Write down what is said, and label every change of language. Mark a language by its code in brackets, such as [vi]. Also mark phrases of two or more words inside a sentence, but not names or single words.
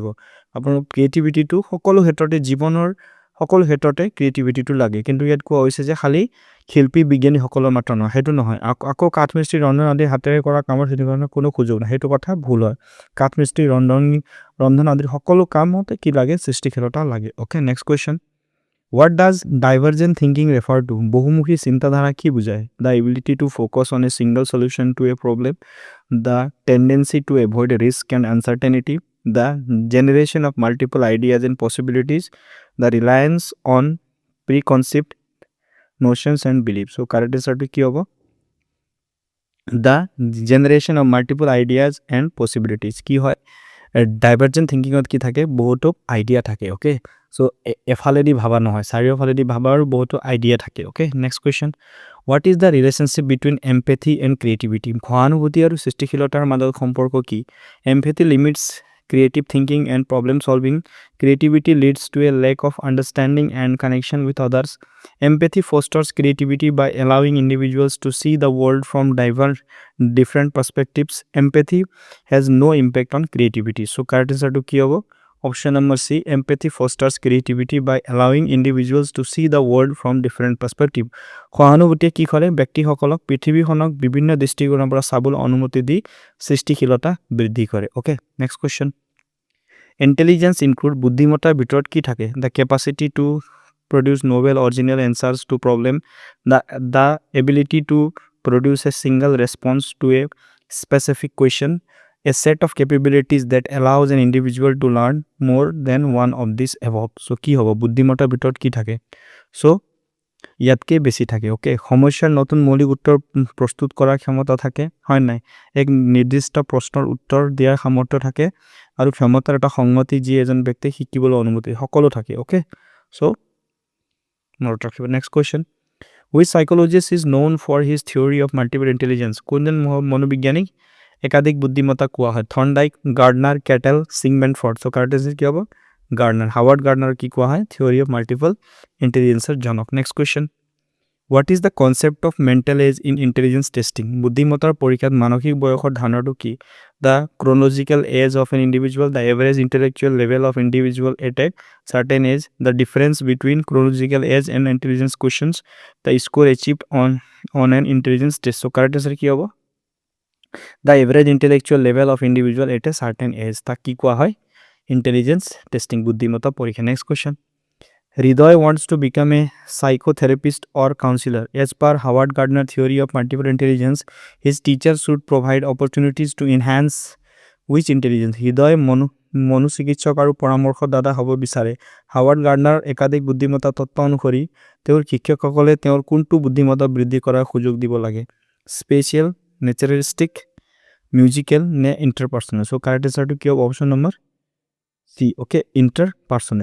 [as] আপোনাৰ ক্ৰিয়েটিভিটিটো সকলো ক্ষেত্ৰতে, জীৱনৰ সকলো ক্ষেত্ৰতে ক্ৰিয়েটিভিটিটো লাগে। কিন্তু ইয়াত কোৱা হৈছে যে খালি শিল্পী, বিজ্ঞানীসকলৰ মাত্ৰ নহয়, সেইটো নহয়। আকৌ কাঠমিস্ত্ৰী, ৰন্ধন আদি হাতেৰে কৰা কামৰ সৃষ্টিশীলতাৰ কোনো সুযোগ নাই, সেইটো কথা ভুল হয়। কাঠমিস্ত্ৰী, ৰন্ধন আদিৰ সকলো কামতে কি লাগে? সৃষ্টিশীলতা লাগে। [en] okay, next question, what does divergent thinking refer to? [as] বহুমুখী চিন্তাধাৰা কি বুজায়? [en] The ability to focus on a single solution to a problem, the tendency to avoid risk and uncertainty, the generation of multiple ideas and possibilities, the reliance on preconceived notions and beliefs. So correct answer to [as] কি হ'ব? [en] The generation of multiple ideas and possibilities. [as] কি হয়? [en] divergent thinkingত [as] কি থাকে? বহুতো আইডিয়া থাকে। [en] okay, so' [as] এফালেদি ভাবা নহয়, চাৰিওফালেদি ভাবা আৰু বহুতো আইডিয়া থাকে। [en] okay, next question, what is the relationship between empathy and creativity? [as] সহানুভূতি আৰু সৃষ্টিশীলতাৰ মাজত সম্পৰ্ক কি? [en] empathy limits creative thinking and problem solving. Creativity leads to a lack of understanding and connection with others. Empathy fosters creativity by allowing individuals to see the world from different perspectives. Empathy has no impact on creativity. So correct answer to [as] কি হ'ব? [en] Option number C, empathy fosters creativity by allowing individuals to see the world from different perspective. [as] সহানুভূতিয়ে কি কৰে? ব্যক্তিসকলক পৃথিৱীখনক বিভিন্ন দৃষ্টিকোণৰ পৰা চাবলৈ অনুমতি দি সৃষ্টিশীলতা বৃদ্ধি কৰে। [en] okay, next question, intelligence include [as] বুদ্ধিমত্তাৰ ভিতৰত কি থাকে? [en] the capacity to produce novel original answers to problem, the ability to produce a single response to a specific question, a set of capabilities that allows an individual to learn more than one of these above. [as] So কি হ'ব? বুদ্ধিমত্তাৰ ভিতৰত কি থাকে? So ইয়াতকে বেছি থাকে। ওকে, সমস্যাৰ নতুন মৌলিক উত্তৰ প্ৰস্তুত কৰাৰ ক্ষমতা থাকে, হয় নাই? এক নিৰ্দিষ্ট প্ৰশ্নৰ উত্তৰ দিয়াৰ সামৰ্থ্য থাকে আৰু ক্ষমতাৰ এটা সংগতি যি এজন ব্যক্তিক শিকিবলৈ অনুমতি, সকলো থাকে। [en] okay, so note ৰাখিব। next question, which psychologist is known for his theory of multiple intelligence? [as] কোনজন মনোবিজ্ঞানিক একাধিক বুদ্ধিমত্তা কোৱা হয়? থৰ্নডাইক, গাৰ্ডনাৰ, কেটেল, সিগমেণ্টফৰ্ড। [en] so correct answer [as] কি হ'ব? গাৰ্ডনাৰ। হাৱাৰ্ড গাৰ্ডনাৰ কি কোৱা হয়? [en] theory of multiple intelligenceৰ জনক। next question, what is the concept of mental age in intelligence testing? [as] বুদ্ধিমত্তাৰ পৰীক্ষাত মানসিক বয়সৰ ধাৰণাটো কি? [en] the chronological age of an individual, the average intellectual level of individual at a certain age, the difference between chronological age and intelligence questions, the score achieved on an intelligence test. So correct answer [as] কি হ'ব? [en] The average intellectual level of individual at a certain age, [as] তাক কি কোৱা হয়? [en] intelligence testing, [as] বুদ্ধিমত্তা পৰীক্ষা। [en] next question, হৃদয় wants to become a psychotherapist or counselor. As per Howard Gardner theory of multiple intelligence, his teachers should provide opportunities to enhance which intelligence? [as] হৃদয় মনোচিকিৎসক আৰু পৰামৰ্শদাতা হ'ব বিচাৰে। হাৱাৰ্ড গাৰ্ডনাৰ একাধিক বুদ্ধিমত্তা তত্ত্ব অনুসৰি তেওঁৰ শিক্ষকসকলে তেওঁৰ কোনটো বুদ্ধিমত্তা বৃদ্ধি কৰাৰ সুযোগ দিব লাগে? [en] spatial, naturalistic, musical নে interpersonal? so correct answerটো [as] কি হ'ব? [en] option number C. okay, interpersonal.